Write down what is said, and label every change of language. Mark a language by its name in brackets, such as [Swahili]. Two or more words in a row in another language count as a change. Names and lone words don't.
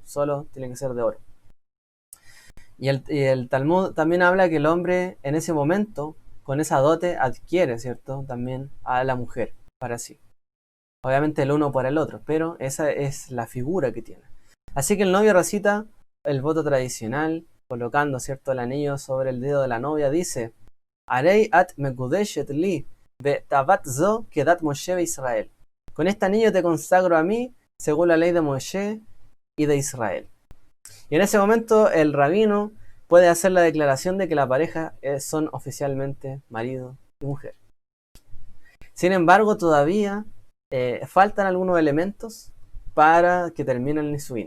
[Spanish] Solo tiene que ser de oro. Y el Talmud también habla que el hombre en ese momento, con esa dote, adquiere, ¿cierto?, también a la mujer para sí. Obviamente el uno para el otro, pero esa es la figura que tiene. Así que el novio recita el voto tradicional, colocando, ¿cierto?, el anillo sobre el dedo de la novia. Dice: [Hebrew] הרי את מקודשת לי בטבעת זו כדת משה וישראל. [Spanish] Con este anillo te consagro a mí, según la ley de Moshe y de Israel. Y en ese momento el rabino puede hacer la declaración de que la pareja son oficialmente marido y mujer. Sin embargo, todavía faltan algunos elementos para que termine el nisuín.